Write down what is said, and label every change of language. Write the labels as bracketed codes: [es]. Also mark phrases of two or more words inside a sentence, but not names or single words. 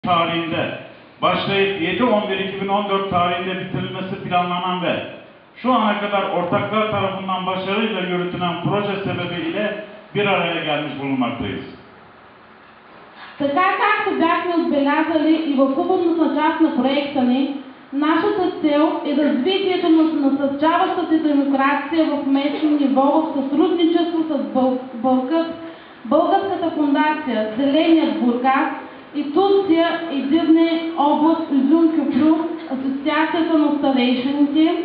[tr] tarihinde başlayıp 7-11-2014 tarihinde bitirilmesi planlanan ve şu ana kadar ortaklar tarafından başarıyla yürütülen proje sebebiyle bir araya gelmiş bulunmaktayız. [bg] Така както бяхме отбелязали и в уводната част на проекта ни, нашата цел е развитието на насърчаващата демокрация в местно ниво в сътрудничество с Българската фондация Зеленият Бургас и Турция Edirne област Üzüm Köprü, Асоциацията на старейшините.